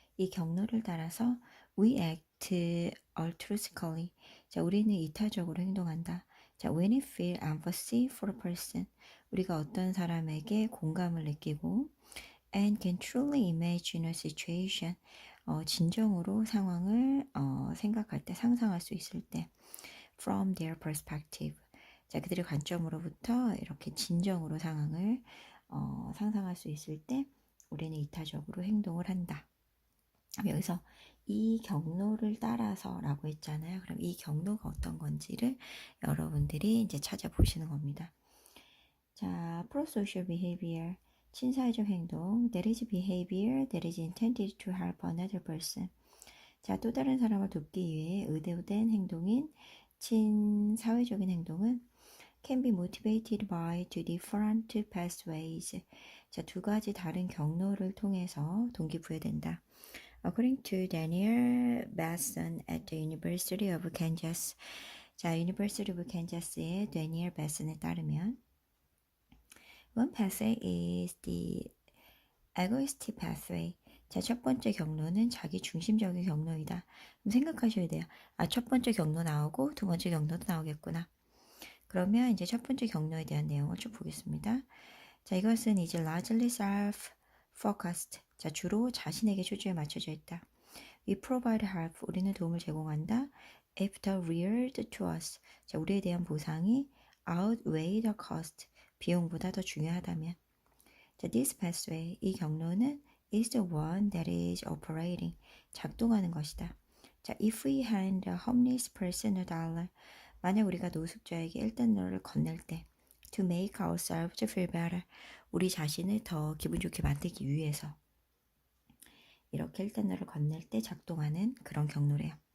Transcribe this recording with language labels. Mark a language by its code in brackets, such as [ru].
[ko] 이 경로를 따라서 [en] we act altruistically. [ko] 자, 우리는 이타적으로 행동한다. [en] 자, when we feel empathy for a person. [ko] 우리가 어떤 사람에게 공감을 느끼고 [en] and can truly imagine a situation. [ko] 진정으로 상황을 생각할 때, 상상할 수 있을 때 [en] from their perspective. [ko] 자, 그들의 관점으로부터 이렇게 진정으로 상황을 상상할 수 있을 때 우리는 이타적으로 행동을 한다. 여기서 이 경로를 따라서 라고 했잖아요. 그럼 이 경로가 어떤 건지를 여러분들이 이제 찾아보시는 겁니다. 자, [en] pro-social behavior. [ko] 친사회적 행동. [en] That is behavior that is intended to help another person. [ko] 자, 또 다른 사람을 돕기 위해 의도된 행동인 친사회적인 행동은 [en] can be motivated by two different pathways. [ko] 자, 두 가지 다른 경로를 통해서 동기부여된다. [en] According to Daniel Basson at the University of Kansas. [ko] 자, University of Kansas의 Daniel Basson에 따르면 [en] One pathway is the egoistic pathway. [ko] 자, 첫 번째 경로는 자기 중심적인 경로이다. 그럼 생각하셔야 돼요. 첫 번째 경로 나오고 두 번째 경로도 나오겠구나. 그러면 이제 첫 번째 경로에 대한 내용을 쭉 보겠습니다. 자, 이것은 이제 [en] largely self-focused. [ko] 자, 주로 자신에게 초점이 맞춰져 있다. [en] We provide help. [ko] 우리는 도움을 제공한다. [en] After reared to us. [ko] 자, 우리에 대한 보상이 [en] outweigh the cost. [ko] 비용보다 더 중요하다면. [en] 자, this pathway, [ko] 이 경로는 [en] is the one that is operating. [ko] 작동하는 것이다. 자, [en] if we hand a homeless person a dollar, [ko] 만약 우리가 노숙자에게 1달러를 건넬 때 [en] to make ourselves feel better, [ko] 우리 자신을 더 기분 좋게 만들기 위해서 이렇게 1달러를 건넬 때 작동하는 그런 경로래요.